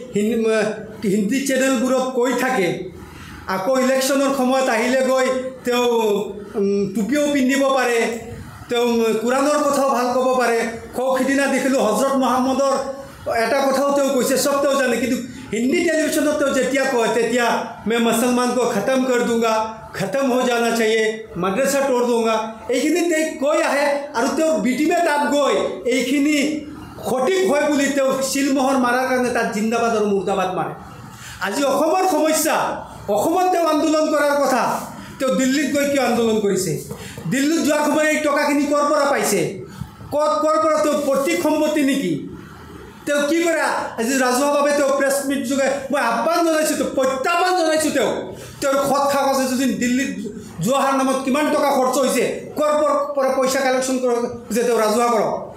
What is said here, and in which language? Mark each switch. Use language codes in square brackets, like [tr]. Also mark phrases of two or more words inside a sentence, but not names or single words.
[as] হিন্দী চেনেলবোৰত কৈ থাকে আকৌ ইলেকশ্যনৰ সময়ত আহিলে গৈ তেওঁ টুপিও পিন্ধিব পাৰে তেওঁ কোৰাণৰ কথাও ভাল ক'ব পাৰে সিদিনা দেখিলোঁ হজৰত মহম্মদৰ এটা কথাও তেওঁ কৈছে চব তেওঁ জানে কিন্তু হিন্দী টেলিভিশ্যনত তেওঁ যেতিয়া কয় তেতিয়া মই মুছলমান [hi] को खत्म कर दूंगा खत्म हो जाना चाहिए मद्रासा तोड़ दूंगा [as] এইখিনি তেওঁ কৈ আহে আৰু তেওঁ বিটিমে তাত গৈ এইখিনি সঠিক হয় বুলি তেওঁ শিলমোহৰ মাৰাৰ কাৰণে তাত জিন্দাবাদ আৰু মুৰ্দাবাদ মাৰে আজি অসমৰ সমস্যা অসমত তেওঁ আন্দোলন কৰাৰ কথা তেওঁ দিল্লীত গৈ কিয় আন্দোলন কৰিছে দিল্লীত যোৱাৰ সময়ত এই টকাখিনি ক'ৰ পৰা পাইছে ক'ৰ পৰা তেওঁ প্ৰতীক সম্পত্তি নেকি তেওঁ কি কৰে আজি ৰাজহুৱাভাৱে তেওঁ [en] press meet [as] যোগে মই আহ্বান জনাইছোঁ প্ৰত্যাহ্বান জনাইছোঁ তেওঁৰ খত কাগজে যদি দিল্লীত যোৱাৰ নামত কিমান টকা খৰচ হৈছে ক'ৰ পৰা পইচা কালেকশ্যন কৰক যে তেওঁ ৰাজহুৱা কৰক